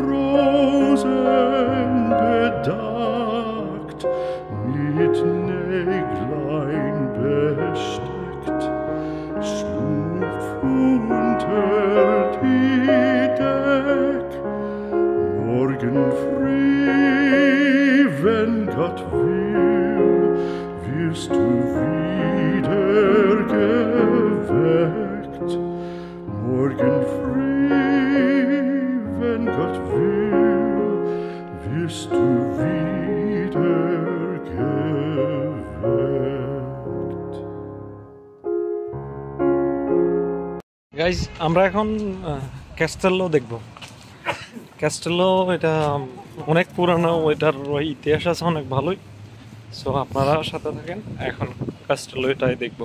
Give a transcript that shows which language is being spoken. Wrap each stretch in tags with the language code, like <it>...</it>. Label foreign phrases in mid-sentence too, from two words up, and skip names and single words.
<de>Rosen bedeckt, mit Näglein besteckt, schlupf unter die Deck, morgen früh, wenn Gott will, wirst du wieder geweckt. Morgen früh, wenn Gott will, wirst du wieder geweckt.</de> <bn>গাইজ আমরা এখন ক্যাস্টেলো দেখব। ক্যাস্টেলো এটা অনেক পুরানো, এটার ইতিহাস আছে অনেক ভালোই। সো আপনারা সাথে থাকেন, এখন ক্যাস্টেলো এটাই দেখবো।</bn>